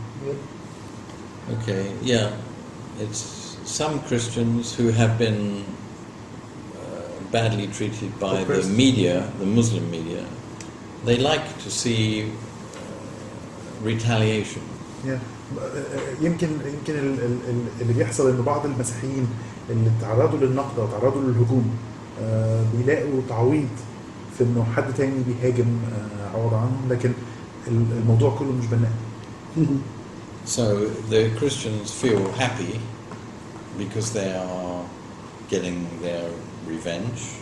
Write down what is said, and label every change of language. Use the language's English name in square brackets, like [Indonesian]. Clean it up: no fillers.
[English] Yeah. Okay, yeah. It's some Christians who have been badly treated by the media, the Muslim media. They like to see retaliation. Yeah. [Arabic] يمكن اللي بيحصل إنه بعض المسيحيين اللي تعرضوا للنقد أو تعرضوا للهجوم بيلاقوا تعويض في إنه حد تاني بيهاجم عوض عنهم، لكن الموضوع كله مش بناء. [English] So the Christians feel happy because they are getting their revenge.